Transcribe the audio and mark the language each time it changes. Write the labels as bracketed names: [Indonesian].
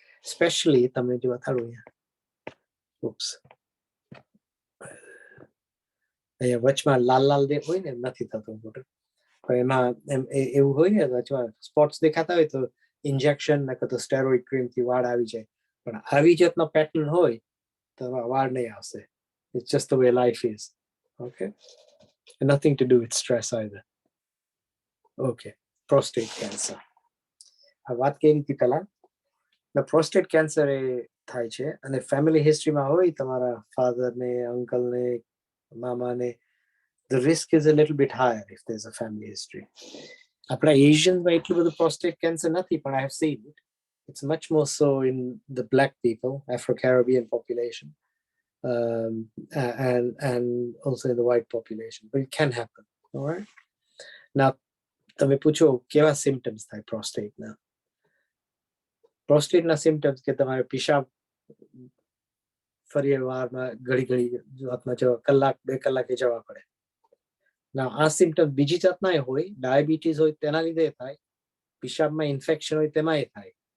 [Gujarati] Specially તમે જો અથાડું અહીંયા વચમાં લાલ હોય ને નથી થતું મોટું, પણ એમાં એવું હોય ને વચમાં સ્પોટ્સ દેખાતા હોય તો ઇન્જેક્શન ને તો સ્ટેરોઇડ ક્રીમથી વાળ આવી જાય. પણ આવી જાતનો પેટર્ન હોય તો વાળ નહીં આવશે. [English] It's just the way life is. Okay, and nothing to do with stress either. Okay, prostate cancer. [Gujarati] આ વાત કેવી હતી પહેલા? પ્રોસ્ટેટ કેન્સર એ થાય છે અને ફેમિલી હિસ્ટ્રીમાં હોય તમારા ફાધર ને, અંકલ ને, મામા ને, [English] the risk is a little bit higher if there's a family history. [Gujarati] આપણા એશિયન્સમાં એટલું બધું પ્રોસ્ટેટ કેન્સર નથી, પણ [English] I have seen it. It's much more so in the black people, Afro-Caribbean population. And also in the white population, but it can happen. All right. [Gujarati] Now, તમે પૂછો કેવા symptoms થાય પ્રોસ્ટેટના? પ્રોસ્ટેટના symptoms કે તમારે પિશાબ ફરી વારમાં ઘડી હાથમાં જવા કલાક 2 કલાકે જવા પડે. ના આ સિમ્ટમ્સ બીજી જાતના હોય, ડાયાબિટીસ હોય તેના લીધે થાય, પિશાબમાં ઇન્ફેક્શન હોય તેમાંય થાય.